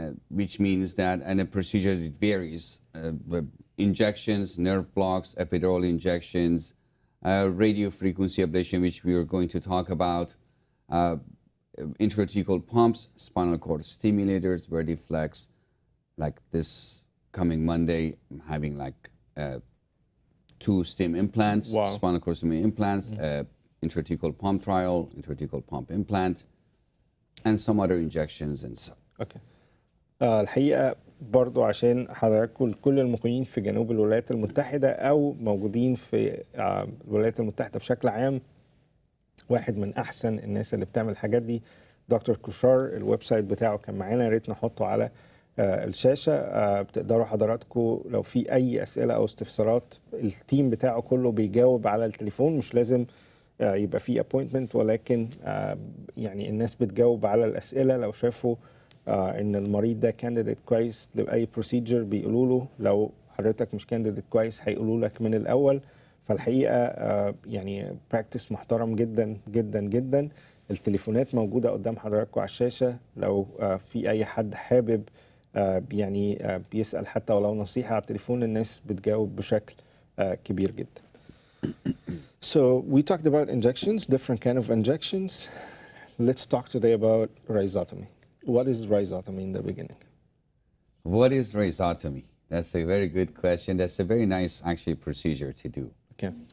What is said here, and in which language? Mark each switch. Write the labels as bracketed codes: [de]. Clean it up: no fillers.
[en] Which means that, and the procedure, it varies. Injections, nerve blocks, epidural injections, radio frequency ablation, which we are going to talk about, intrathecal pumps, spinal cord stimulators, Vertiflex. Like this coming Monday, I'm having 2 stem implants, spinal cord stim implants, intrathecal pump trial, intrathecal pump implant, and some other injections and so. Okay. [ar] الحقيقة برضو عشان حضراتكم كل المقيمين في جنوب الولايات المتحدة أو موجودين في الولايات المتحدة بشكل عام، واحد من أحسن الناس اللي بتعمل الحاجات دي دكتور كوشار. الويب سايت بتاعه كان معانا، يا ريت نحطه على الشاشة. بتقدروا حضراتكم لو في أي أسئلة أو استفسارات، التيم بتاعه كله بيجاوب على التليفون، مش لازم يبقى في appointment، ولكن يعني الناس بتجاوب على الأسئلة. لو شافوا إن المريض ده كانديديت كويس لأي بروسيجر بيقولوا له، لو حضرتك مش كانديديت كويس هيقولوا لك من الأول. فالحقيقة يعني براكتس محترم جدا جدا جدا. التليفونات موجودة قدام حضراتكم على الشاشة، لو في أي حد حابب يعني بيسأل حتى ولو نصيحة على التليفون، الناس بتجاوب بشكل كبير جدا. [en] So we talked about injections, different kind of injections. Let's talk today about rhizotomy. What is rhizotomy in the beginning? What is rhizotomy? That's a very good question. That's a very nice, actually, procedure to do. Okay.